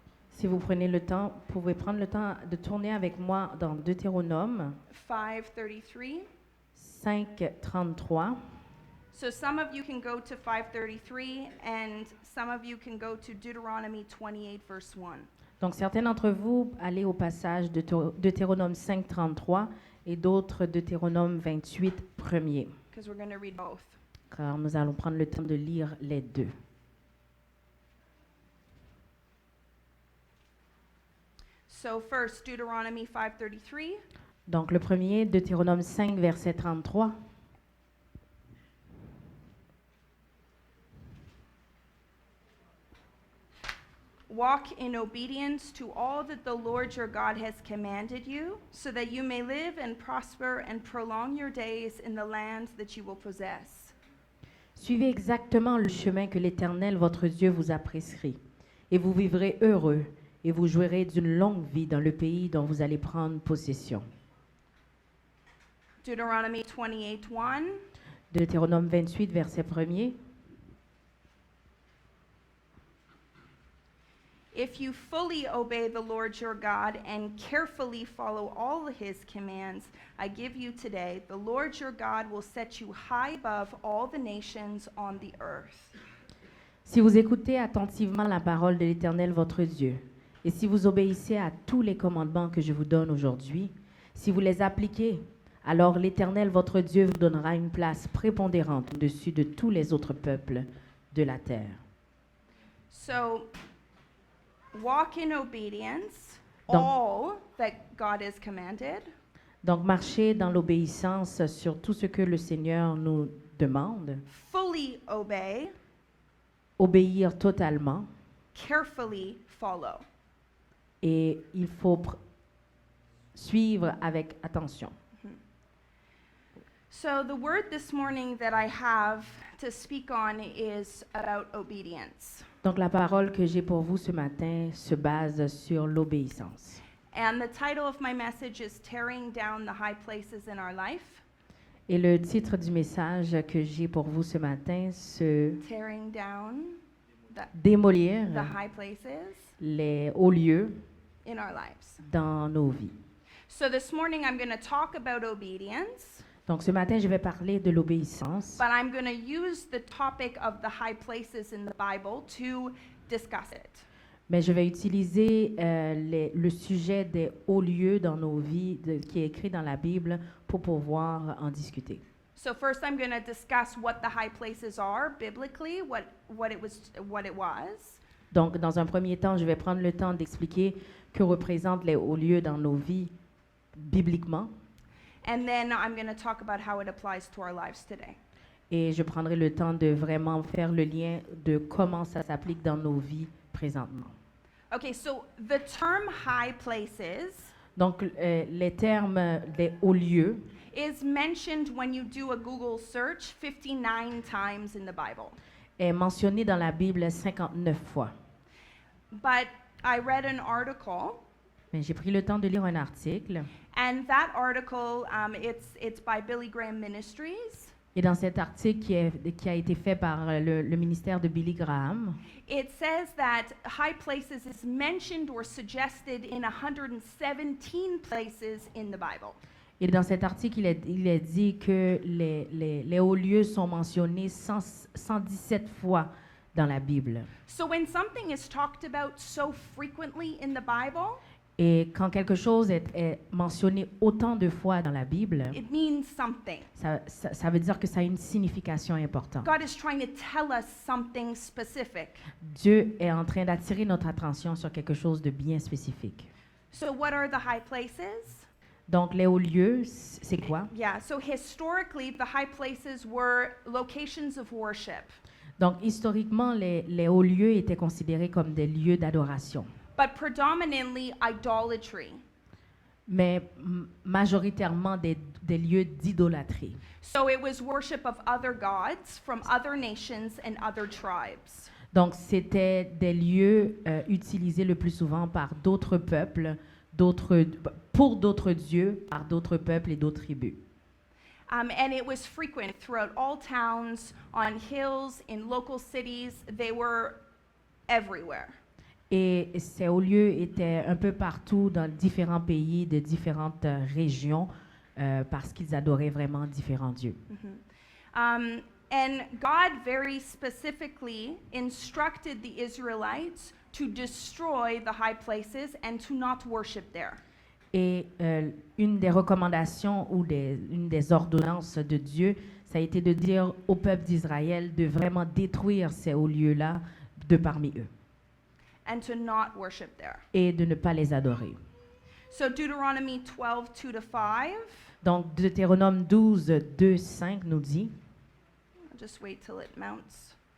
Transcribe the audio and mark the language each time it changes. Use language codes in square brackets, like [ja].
[fr] Si vous prenez le temps, vous pouvez prendre le temps de tourner avec moi dans Deutéronome 5:33. [en] 5:33. So some of you can go to 5:33 and some of you can go to Deuteronomy 28 verse 1. [fr] Donc certains d'entre vous allez au passage de Deutéronome 5:33 et d'autres Deutéronome 28 premier. [en] Because we're going to read both. [fr] Car nous allons prendre le temps de lire les deux. [en] So first Deuteronomy 5:33. [fr] Donc le premier, Deutéronome 5, verset 33. [en] Walk in obedience to all that the Lord your God has commanded you, so that you may live and prosper and prolong your days in the land that you will possess. [fr] Suivez exactement le chemin que l'Éternel, votre Dieu, vous a prescrit, et vous vivrez heureux, et vous jouirez d'une longue vie dans le pays dont vous allez prendre possession. [en] Deuteronomy 28:1. [fr] Deutéronome 28, verset 1er. [en] If you fully obey the Lord your God and carefully follow all his commands I give you today, the Lord your God will set you high above all the nations on the earth. [fr] Si vous écoutez attentivement la parole de l'Éternel, votre Dieu, et si vous obéissez à tous les commandements que je vous donne aujourd'hui, si vous les appliquez, alors l'Éternel, votre Dieu, vous donnera une place prépondérante au-dessus de tous les autres peuples de la terre. [en] So, walk in obedience, [fr] Donc- [en] all that God has commanded, [fr] Donc, marchez dans l'obéissance sur tout ce que le Seigneur nous demande, [en] fully obey, [fr] obéir totalement, [en] carefully follow. [fr] et il faut suivre avec attention. [en] So, the word this morning that I have to speak on is about obedience. [fr] Donc, la parole que j'ai pour vous ce matin se base sur l'obéissance. [en] And the title of my message is Tearing Down the High Places in Our Life. [fr] Et le titre du message que j'ai pour vous ce matin, c'est [en] Tearing down [fr] démolir [en] the high places [fr] les hauts lieux [en] in our lives. [fr] dans nos vies. [en] So this morning I'm going to talk about obedience, [fr] Donc, ce matin, je vais parler de l'obéissance, [en] but I'm going to use the topic of the high places in the Bible to discuss it. [fr] Mais je vais utiliser le sujet des hauts lieux dans nos vies, qui est écrit dans la Bible, pour pouvoir en discuter. [en] So first I'm going to discuss what the high places are biblically, what it was. [fr] Donc, dans un premier temps, je vais prendre le temps d'expliquer que représentent les hauts lieux dans nos vies bibliquement. [en] And then I'm going to talk about how it applies to our lives today. [fr] Et je prendrai le temps de vraiment faire le lien de comment ça s'applique dans nos vies présentement. [en] Okay, so the term high places [fr] Donc, les termes des hauts lieux [en] is mentioned when you do a Google search 59 times in the Bible. [fr] est mentionné dans la Bible 59 fois. [en] But I read an article, [fr] Mais j'ai pris le temps de lire un article. [en] and that article, it's by Billy Graham Ministries. [fr] Et dans cet article qui a été fait par le ministère de Billy Graham, [en] It says that high places is mentioned or suggested in 117 places in the Bible. [fr] et dans cet article, il est dit que les hauts lieux sont mentionnés 117 fois dans la Bible. [en] So when something is talked about so frequently in the Bible, [fr] Et quand quelque chose est mentionné autant de fois dans la Bible, [en] it means something. [fr] ça veut dire que ça a une signification importante. [en] God is trying to tell us something specific. [fr] Dieu est en train d'attirer notre attention sur quelque chose de bien spécifique. [en] So what are the high places? [fr] Donc, les hauts lieux, c'est quoi? [en] Yeah, so historically, the high places were locations of worship. [fr] Donc, historiquement, les hauts lieux étaient considérés comme des lieux d'adoration, [en] But predominantly idolatry. [fr] mais majoritairement des lieux d'idolâtrie. [en] So it was worship of other gods from other nations and other tribes. [fr] Donc, c'était des lieux utilisés le plus souvent par d'autres peuples, pour d'autres dieux, par d'autres peuples et d'autres tribus. [en] And it was frequent throughout all towns, on hills, in local cities. They were everywhere. [fr] Et ces hauts lieux étaient un peu partout dans différents pays, de différentes régions, parce qu'ils adoraient vraiment différents dieux. [en] And God very specifically instructed the Israelites to destroy the high places and to not worship there. [fr] Et une des recommandations ou une des ordonnances de Dieu, ça a été de dire au peuple d'Israël de vraiment détruire ces hauts lieux-là de parmi eux [en] And to not worship there. [fr] et de ne pas les adorer. [en] So Deuteronomy 12, 2-5. [fr] Donc, Deutéronome 12, 2, 5 nous dit, [en] I'll just wait till it mounts.